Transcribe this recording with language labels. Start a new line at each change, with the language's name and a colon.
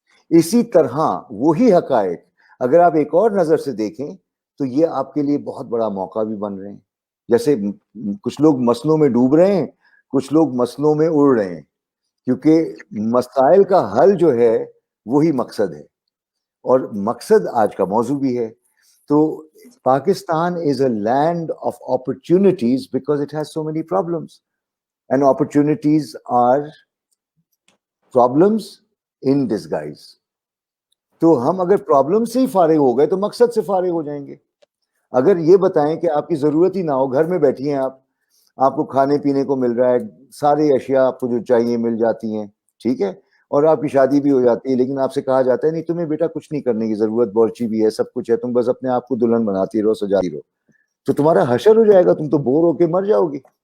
Urdu: اسی طرح وہی حقائق اگر آپ ایک اور نظر سے دیکھیں تو یہ آپ کے لیے بہت بڑا موقع بھی بن رہے ہیں. جیسے کچھ لوگ مسئلوں میں ڈوب رہے ہیں, کچھ لوگ مسئلوں میں اڑ رہے ہیں, کیونکہ مسائل کا حل جو ہے وہی مقصد ہے, اور مقصد آج کا موضوع بھی ہے.
English: تو Pakistan is a land of opportunities because it has so many problems, and opportunities are problems in disguise.
Urdu: تو ہم اگر پرابلم سے ہی فارغ ہو گئے تو مقصد سے فارغ ہو جائیں گے. اگر یہ بتائیں کہ آپ کی ضرورت ہی نہ ہو, گھر میں بیٹھی ہیں آپ کو کھانے پینے کو مل رہا ہے, سارے اشیاء آپ کو جو چاہیے مل جاتی ہیں, ٹھیک ہے, اور آپ کی شادی بھی ہو جاتی ہے, لیکن آپ سے کہا جاتا ہے نہیں تمہیں بیٹا کچھ نہیں کرنے کی ضرورت, بورچی بھی ہے, سب کچھ ہے, تم بس اپنے آپ کو دلہن بناتی رہو, سجاتی رہو, تو تمہارا حشر ہو جائے گا, تم تو بور ہو کے مر جاؤ گی.